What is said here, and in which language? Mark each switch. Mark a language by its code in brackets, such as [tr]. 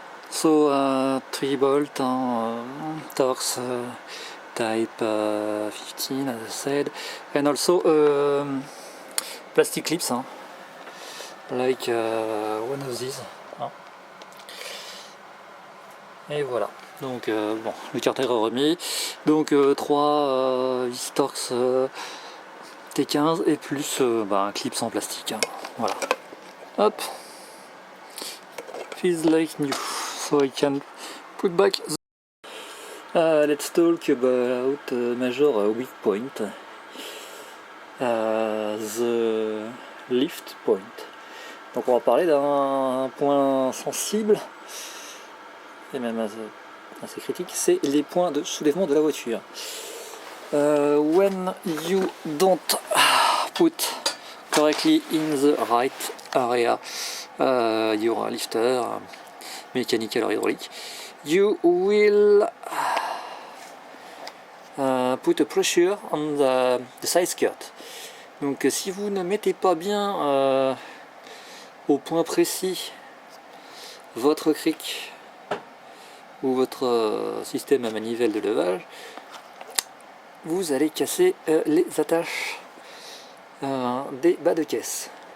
[en] So 3 bolt Torx type 15, as I said, and also plastic clips, like one of these. [fr] Et voilà, donc bon, le carter est remis, donc 3 Vistorx T15 et plus un clip en plastique, hein. [en] Voilà, hop, feels like new, so I can put back let's talk about major weak point, the lift point. [fr] Donc on va parler d'un point sensible et même assez critique, c'est les points de soulèvement de la voiture. [en] When you don't put correctly in the right area your lifter, mechanical or hydraulic, you will put a pressure on the side skirt. [fr] Donc si vous ne mettez pas bien au point précis votre cric ou votre système à manivelle de levage, vous allez casser les attaches des bas de caisse.